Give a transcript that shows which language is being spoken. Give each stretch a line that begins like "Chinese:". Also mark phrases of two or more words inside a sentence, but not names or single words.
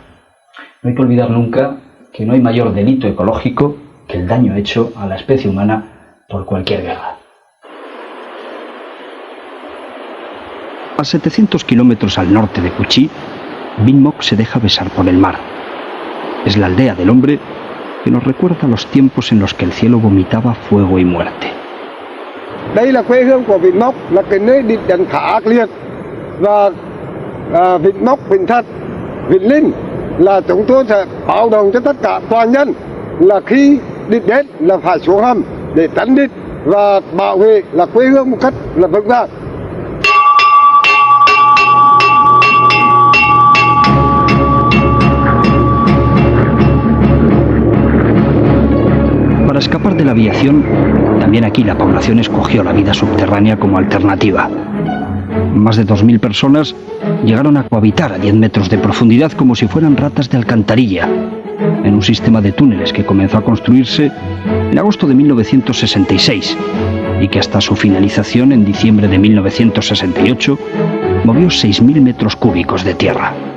Spanish: No hay que olvidar nunca que no hay mayor delito ecológico que el daño hecho a la especie humana por cualquier guerra. A 700 kilómetros al norte de Cu Chi, Binh Moc se deja besar por el mar. Es la aldea del hombre que nos recuerda los tiempos en los que el cielo vomitaba fuego y muerte.
Vietnamese: Đây là quê hương của Binh Moc, là cái nơi định đền thả ác liệt, và Binh Moc, Binh Thật, Binh Linh là chúng tôi sẽ báo động cho tất cả toàn nhân là khi địch đến là phải xuống hầm để tránh địch và bảo vệ là quê hương một cách là vững vàng.
Spanish: Para escapar de la aviación, también aquí la población escogió la vida subterránea como alternativa. Más de 2.000 personas llegaron a cohabitar a 10 metros de profundidad como si fueran ratas de alcantarilla, en un sistema de túneles que comenzó a construirse en agosto de 1966 y que hasta su finalización en diciembre de 1968 movió 6.000 metros cúbicos de tierra.